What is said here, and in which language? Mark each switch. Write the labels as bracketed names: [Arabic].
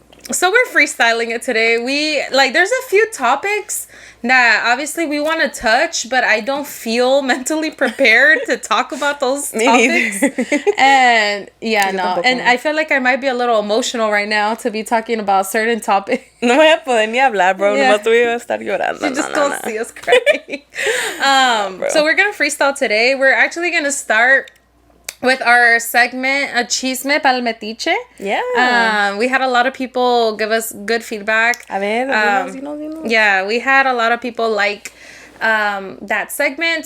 [English] So we're freestyling it today. There's a few topics that obviously we want to touch, but I don't feel mentally prepared to talk about those Me topics. neither. And and I feel like I might be a little emotional right now to be talking about certain topics. [Spanish] No voy a poder ni hablar, bro. [English] Yeah. [Spanish] Nomás tú ibas a estar llorando. [English] You just don't see us crying. So we're gonna freestyle today. We're actually gonna start with our segment, a Chisme para el Metiche. Yeah. We had a lot of people give us good feedback. [Spanish] A ver, dinos. [English] Yeah, we had a lot of people like that segment.